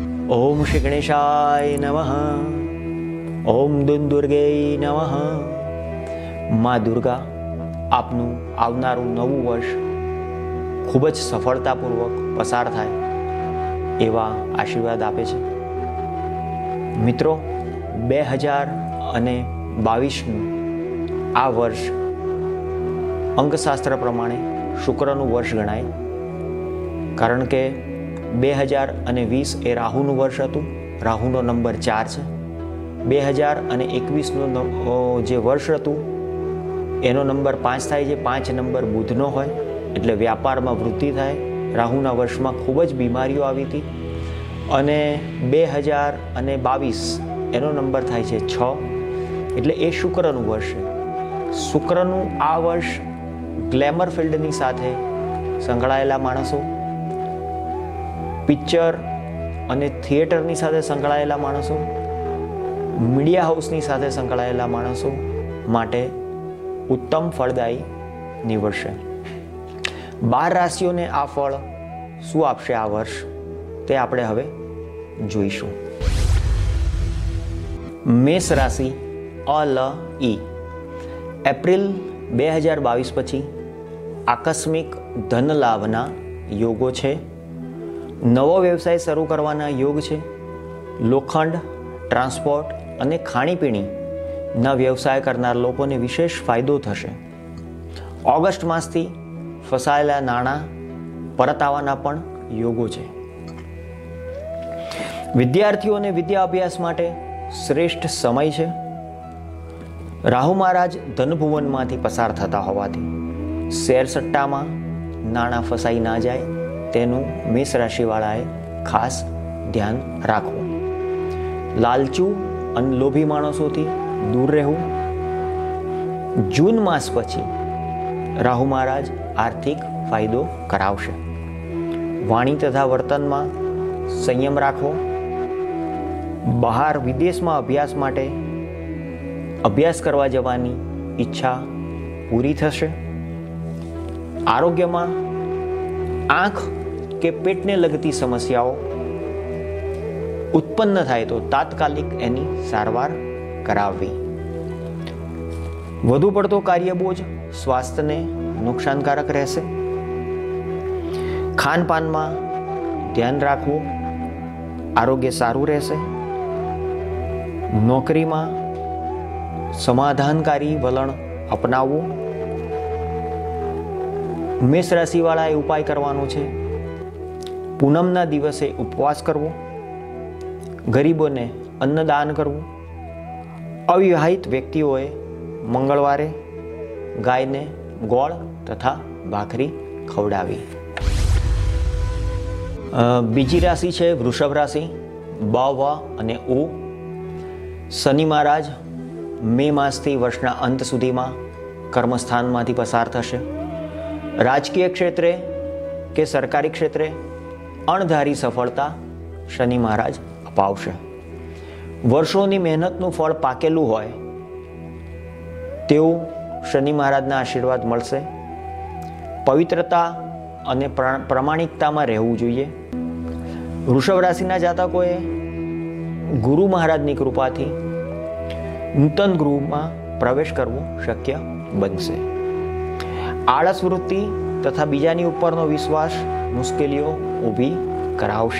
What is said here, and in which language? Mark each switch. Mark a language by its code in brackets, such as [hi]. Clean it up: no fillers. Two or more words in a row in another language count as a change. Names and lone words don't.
[sa] ओम श्री गणेशाय नमः। ओम दुर्गे नमः। [gu] માઁ દુર્ગા આપનું આવનારું નવું વર્ષ ખૂબ જ સફળતાપૂર્વક પસાર થાય એવા આશીર્વાદ આપે છે। મિત્રો 2022 આ વર્ષ અંકશાસ્ત્ર પ્રમાણે શુક્રનું વર્ષ ગણાય, કારણ કે 2020 એ રાહુનું વર્ષ હતું। રાહુનો નંબર 4 છે। 2021 જે વર્ષ હતું એનો નંબર 5 થાય છે। 5 નંબર બુધનો હોય એટલે વ્યાપારમાં વૃદ્ધિ થાય। રાહુના વર્ષમાં ખૂબ જ બીમારીઓ આવી હતી અને 2022 એનો નંબર થાય છે 6 એટલે એ શુક્રનું વર્ષ છે। શુક્રનું આ વર્ષ [en] glamour field [gu] સાથે સંકળાયેલા માણસો, પિક્ચર અને થિએટરની સાથે સંકળાયેલા માણસો, [en] media house [gu] સાથે સંકળાયેલા માણસો માટે ઉત્તમ ફળદાયી નીવડશે। 12 રાશિઓને આ ફળ શું આપશે આ વર્ષ તે આપણે હવે જોઈશું। મેષ રાશિ અ લ ઈ। એપ્રિલ 2022 પછી આકસ્મિક ધન લાભના યોગો છે। નવો વ્યવસાય શરૂ કરવાના યોગ છે। લોખંડ, ટ્રાન્સપોર્ટ અને ખાણીપીણી ના વ્યવસાય કરનાર લોકોને વિશેષ ફાયદો થશે। ઑગસ્ટ માસથી ફસાયેલા નાણાં પરત આવવાના પણ યોગો છે। વિદ્યાર્થીઓને વિદ્યા અભ્યાસ માટે શ્રેષ્ઠ સમય છે। રાહુ મહારાજ ધનભુવનમાંથી પસાર થતા હોવાથી શેર સટ્ટામાં નાણાં ફસાઈ ના જાય તેનું મેષ રાશિવાળાએ ખાસ ધ્યાન રાખવું। લાલચુ અને લોભી માણસોથી દૂર રહેવું। જૂન માસ પછી રાહુ મહારાજ આર્થિક ફાયદો કરાવશે। વાણી તથા વર્તનમાં સંયમ રાખવો। બહાર વિદેશમાં અભ્યાસ માટે અભ્યાસ કરવા જવાની ઈચ્છા પૂરી થશે। આરોગ્યમાં આંખ કે પેટને લગતી સમસ્યાઓ ઉત્પન્ન થાય તો તાત્કાલિક એની સારવાર કરાવવી। વધુ પડતો કાર્યબોજ સ્વાસ્થ્યને નુકસાનકારક રહેશે। ખાનપાનમાં ધ્યાન રાખવું, આરોગ્ય સારું રહેશે। નોકરીમાં સમાધાનકારી વલણ અપનાવો। મેષ રાશિવાળાએ ઉપાય કરવાનો છે। પૂનમના દિવસે ઉપવાસ કરવો, ગરીબોને અન્નદાન કરવું। અવિવાહિત વ્યક્તિઓએ મંગળવારે ગાયને ગોળ તથા ભાખરી ખવડાવી। બીજી રાશિ છે વૃષભ રાશિ। બ વ અને ઉ। શનિ મહારાજ મે માસથી વર્ષના અંત સુધીમાં કર્મસ્થાનમાંથી પસાર થશે। રાજકીય ક્ષેત્રે કે સરકારી ક્ષેત્રે અણધારી સફળતા શનિ મહારાજ અપાવશે। વર્ષોની મહેનતનું ફળ પાકેલું હોય તેવું શનિ મહારાજના આશીર્વાદ મળશે। પવિત્રતા અને પ્રામાણિકતામાં રહેવું જોઈએ। વૃષભ રાશિના જાતકોએ ગુરુ મહારાજની કૃપાથી નૂતન ગૃહમાં પ્રવેશ કરવો શક્ય બનશે। આળસ વૃત્તિ તથા બીજાની ઉપરનો વિશ્વાસ મુશ્કેલીઓ ઊભી કરાવશે।